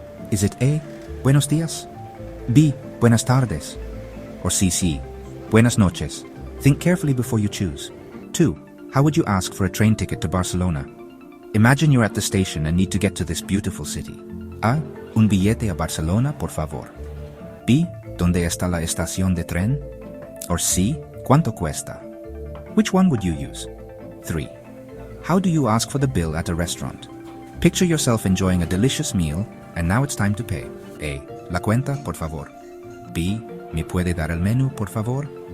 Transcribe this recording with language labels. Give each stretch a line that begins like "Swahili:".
English: Is it
Spanish: A. Buenos días? B. Buenas tardes?
English: Or
Spanish: C. Buenas noches?
English: Think carefully before you choose. 2. How would you ask for a train ticket to Barcelona? Imagine you're at the station and need to get to this beautiful city.
Spanish: A. Un billete a Barcelona, por favor. B. ¿Dónde está la estación de tren?
English: Or C.
Spanish: ¿Cuánto cuesta?
English: Which one would you use? 3. How do you ask for the bill at a restaurant? Picture yourself enjoying a delicious meal, and now it's time to pay.
Spanish: A. La cuenta, por favor. B. ¿Me puede dar el menú, por favor?